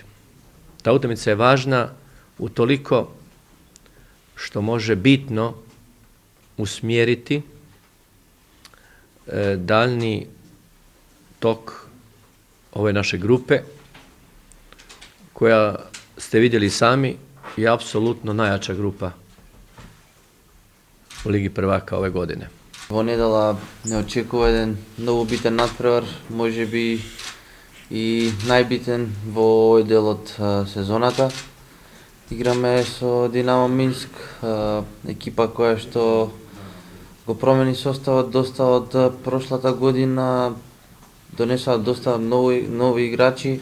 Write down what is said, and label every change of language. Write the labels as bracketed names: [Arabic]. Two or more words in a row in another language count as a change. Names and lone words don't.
[Croatian] Ta utakmica je važna utoliko što može bitno usmjeriti daljnji tok ove naše grupe, koja ste vidjeli sami je apsolutno najjača grupa u Ligi prvaka ove godine. [Macedonian] Во недела не очекува еден многу битен натпревар, може би и најбитен во овој дел од сезоната. Играме со Динамо Минск, екипа која што го промени составот доста од прошлата година, донесоа доста нови играчи.